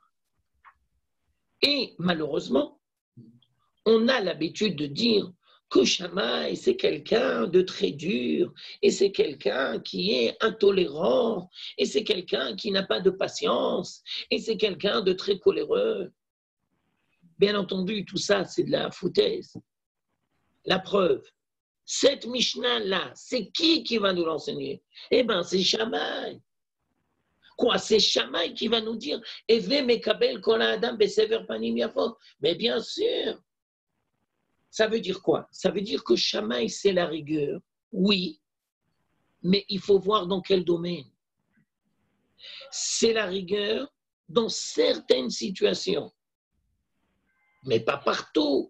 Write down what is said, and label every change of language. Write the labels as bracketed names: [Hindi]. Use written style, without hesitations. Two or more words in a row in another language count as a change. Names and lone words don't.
[French] Et malheureusement, on a l'habitude de dire que Shammai, c'est quelqu'un de très dur, et c'est quelqu'un qui est intolérant, et c'est quelqu'un qui n'a pas de patience, et c'est quelqu'un de très coléreux. Bien entendu, tout ça, c'est de la foutaise. La preuve, cette Mishnah-là, c'est qui va nous l'enseigner? Eh bien, c'est Shammai. Quoi? C'est Shammai qui va nous dire « [Hebrew] הוי מקבל כל האדם בסבר פנים יפות ». [French] Mais bien sûr. Ça veut dire quoi? Ça veut dire que Shammai, c'est la rigueur. Oui, mais il faut voir dans quel domaine. C'est la rigueur dans certaines situations, mais pas partout.